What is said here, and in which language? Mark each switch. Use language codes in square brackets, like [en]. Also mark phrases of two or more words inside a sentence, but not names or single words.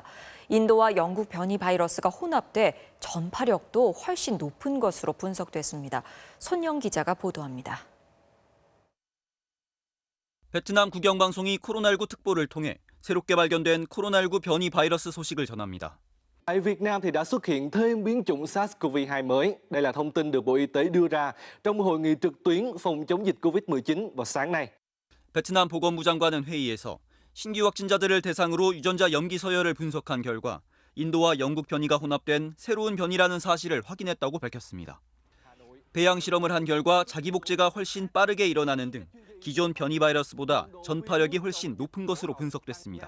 [ko] 인도와 영국 변이 바이러스가 혼합돼 전파력도 훨씬 높은 것으로 분석됐습니다. 손영 기자가 보도합니다. 베트남 국영방송이 코로나19 특보를 통해 새롭게 발견된 코로나19 변이 바이러스 소식을 전합니다. [vi] Tại Việt Nam thì đã xuất hiện thêm biến chủng SARS-CoV-2 mới. Đây là thông tin được Bộ Y tế đưa ra trong hội nghị trực tuyến phòng chống dịch COVID-19 vào sáng nay. [ko] 베트남 보건부 장관은 회의에서 신규 확진자들을 대상으로 유전자 염기 서열을 분석한 결과 인도와 영국 변이가 혼합된 새로운 변이라는 사실을 확인했다고 밝혔습니다. 배양 실험을 한 결과 자기 복제가 훨씬 빠르게 일어나는 등 기존 변이 바이러스보다 전파력이 훨씬 높은 것으로 분석됐습니다.